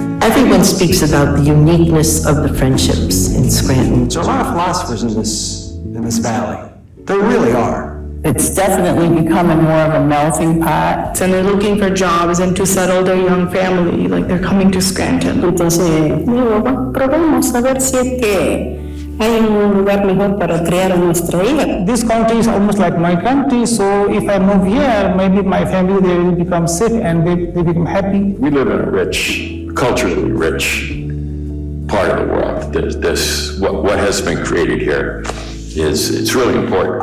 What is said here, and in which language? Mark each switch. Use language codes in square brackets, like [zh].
[en] Everyone speaks about the uniqueness of the friendships in Scranton. There are a lot of philosophers in this valley. There really are. It's definitely becoming more of a melting pot. And they're looking for jobs and to settle their young family, like they're coming to Scranton. [es] Entonces, probemos a ver si es que hay un lugar mejor para criar a nuestra hija. [en] This country is almost like my country, so if I move here, maybe my family, they will become sick and they become happy. We live in a rich, culturally rich part of the world. There's what has been created here it's really important.